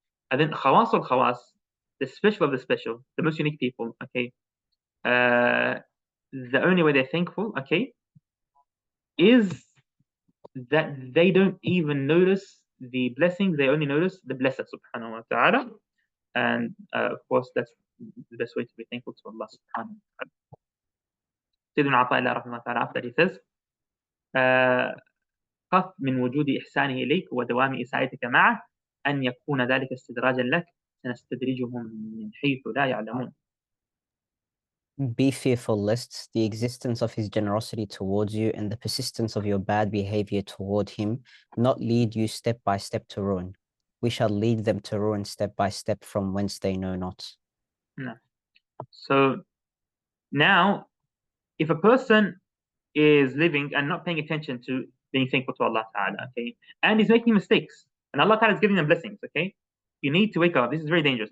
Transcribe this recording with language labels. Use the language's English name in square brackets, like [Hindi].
[English] And then khawas al-khawas, the special of the special, the most unique people, okay, the only way they're thankful, okay, is that they don't even notice the blessings, they only notice the blessed, subhanahu wa ta'ala. And of course, that's the best way to be thankful to Allah subhanahu wa ta'ala. [Arabic] Sayyidina ʿAṭā, [English] after he says, [Arabic] خف من وجود إحسانه إليك ودوام إساءتك معه أن يكون ذلك استدراجا لك سنستدرجهم من حيث لا يعلمون. [English] Be fearful lest the existence of his generosity towards you and the persistence of your bad behavior toward him not lead you step by step to ruin. We shall lead them to ruin step by step from whence they know not. No. So now, if a person is living and not paying attention to being thankful to Allah Ta'ala, okay, and he's making mistakes, and Allah Ta'ala is giving them blessings, okay, you need to wake up. This is very dangerous.